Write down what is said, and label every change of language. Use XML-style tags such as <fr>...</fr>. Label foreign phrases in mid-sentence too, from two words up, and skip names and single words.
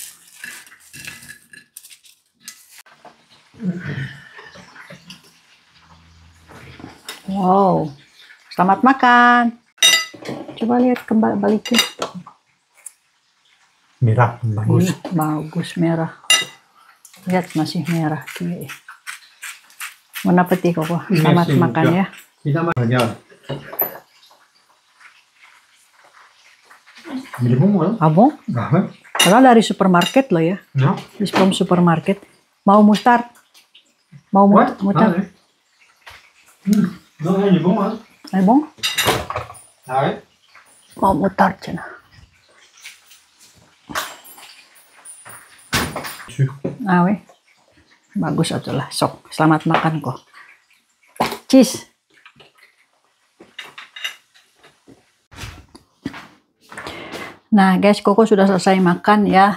<id>Wow, selamat makan. Coba lihat kembali balikin. Merah, bagus. Bagus merah. Lihat masih merah.</id> <fr>Bon appétit</fr> <id>Koko. Selamat makan ya. Kita makan. Ini bon,</id> <fr>Ah bon? bah,</fr> <id>Kalau dari supermarket loh ya.</id> <fr>non?</fr> <en>It's from supermarket.</en> <id>Mau mustard? Mau mustard?</id> <fr>Non, il est bon, hein? Ay bon? Ah ouais?</fr> <id>Mau mustard cina. Awe. Bagus atulah. Sok, selamat makan kok.</id> <en>Cheese.</en> <id>Nah guys, Koko sudah selesai makan ya.</id>